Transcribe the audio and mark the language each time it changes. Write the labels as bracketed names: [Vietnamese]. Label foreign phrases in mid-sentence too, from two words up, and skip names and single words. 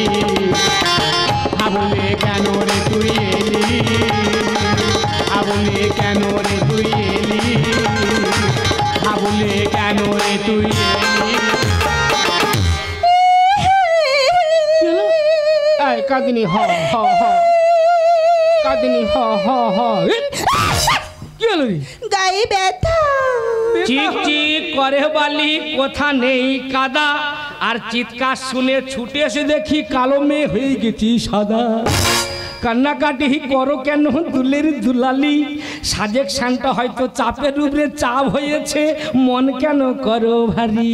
[Bangla] হাবুলে কেন রে তুই এলি, হাবুলে কেন রে তুই এলি, হাবুলে কেন রে তুই এলি। কাদিনী হ হ হ, কাদিনী হ হ হ। কি হলো রে? গায়ে ব্যথা। চিক চিক করে বালি, কোথা নেই কাদা, আর চিৎকার শুনে ছুটে এসে দেখি কালো মেয়ে হয়ে গেছি সাদা। কান্নাকাটি করো কেন দুলের দুলালি, সাজেকশনটা হয়তো চাপের উপরে চাপ হয়েছে, মন কেন করো ভারী।